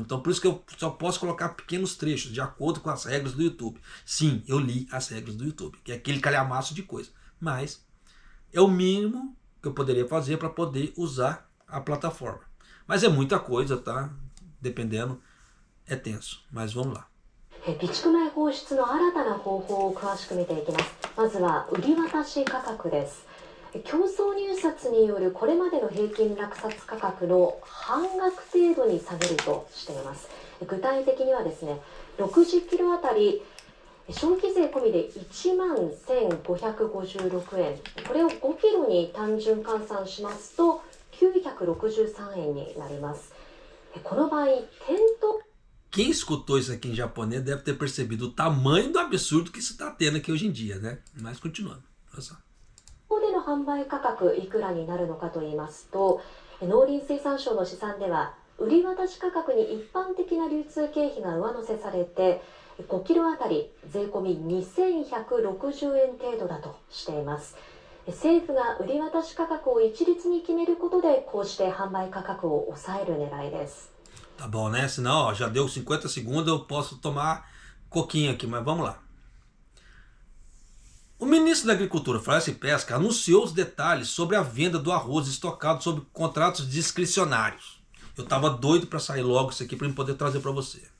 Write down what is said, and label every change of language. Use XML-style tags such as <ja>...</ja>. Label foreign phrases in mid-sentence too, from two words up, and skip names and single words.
<pt>Então por isso que eu só posso colocar pequenos trechos, de acordo com as regras do YouTube. Sim, eu li as regras do YouTube, que é aquele calhamaço de coisa. Mas é o mínimo que eu poderia fazer para poder usar a plataforma. Mas é muita coisa, tá? Dependendo, é tenso. Mas vamos lá.</pt> <ja>備蓄米放出の新たな方法を詳しく見ていきます。まずは売り渡し価格です。競争入札によるこれまでの平均落札価格の半額程度に下げるとしています。具体的にはですね、60キロあたり消費税込みで11,556円、これを5キロに単純換算しますと963円になります。この場合、店頭</ja> <pt>Quem escutou isso aqui em japonês deve ter percebido o tamanho do absurdo que isso está tendo aqui hoje em dia, né? Mas continuando, olha só.</pt> <ja>での販売価格いくらになるのかと言いますと、農林水産省の試算では売り渡し価格に一般的な流通経費が上乗せされて5キロあたり税込み2160円程度だとしています。政府が売り渡し価格を一律に決めることでこうして販売価格を抑える狙いです。</ja> <pt>Tá bom, né? Senão, ó, já deu 50 segundos, eu posso tomar coquinho aqui, mas vamos lá. O ministro da Agricultura, Florestas e Pesca, anunciou os detalhes sobre a venda do arroz estocado sob contratos discricionários. Eu estava doido para sair logo isso aqui para eu poder trazer para você.</pt>